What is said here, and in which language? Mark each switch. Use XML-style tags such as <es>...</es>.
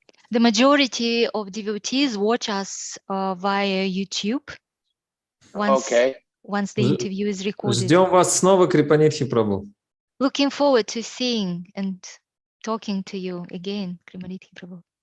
<en>The majority of devotees watch us via YouTube once the interview is recorded.</en> <ru>Ждем вас снова, Крипанидхи Прабху.</ru> <en>Looking forward to seeing and talking to you again, Kripanidhki Prabhu.</en>